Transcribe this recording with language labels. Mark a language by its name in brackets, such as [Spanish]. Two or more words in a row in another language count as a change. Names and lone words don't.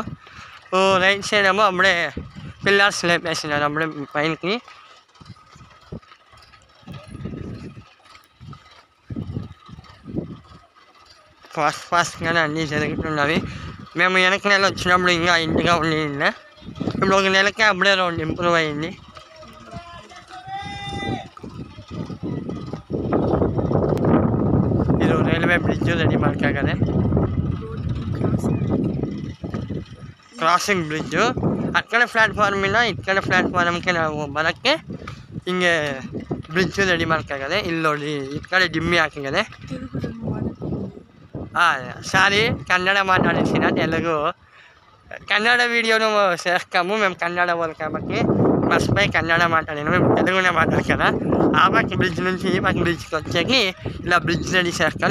[Telugu] రైట్ సైడ్ ఏమో అప్పుడే పిల్లర్స్ లేపేసినారు అప్పుడే పైనకి. ఫాస్ట్గానే అన్నీ జరుగుతున్నవి. మేము వెనక నెల వచ్చినప్పుడు ఇంకా ఇంటిగా ఉండింది. ఇప్పుడు 1 నెలకే అప్పుడే [English] round improve [Telugu] అయ్యింది. [Kannada] ಇದು [English] railway bridge ready [Kannada] ಮಾಡ್ಕಾಗದೆ, ಕ್ರಾಸಿಂಗ್ ಬ್ರಿಡ್ಜು. ಅಕ್ಕಡೆ ಪ್ಲಾಟ್ಫಾರ್ಮಿಂದ ಇಕ್ಕಡೆ ಪ್ಲಾಟ್ಫಾರ್ಮ್ಗೆ ನಾವು ಬರೋಕ್ಕೆ ಹಿಂಗೆ [English] bridge ready [Kannada] ಮಾಡ್ಕಾಗದೆ. ಇಲ್ಲಿ ನೋಡಿ ಈ ಕಡೆ ಡಿಮ್ಮಿ ಹಾಕಿದೆ. [Telugu] సారీ కన్నడ మాట్లాడేసిన, తెలుగు కన్నడ వీడియోను చేస్తాము మేము కన్నడ వాళ్ళు కాబట్టి మర్చిపోయి కన్నడ మాట్లాడాను. మేము తెలుగునే మాట్లాడతారా. ఆ పక్క బ్రిడ్జ్ నుంచి ఈ పక్క బ్రిడ్జ్కి వచ్చేకి ఇలా [English] bridge ready [Telugu] చేస్తారు.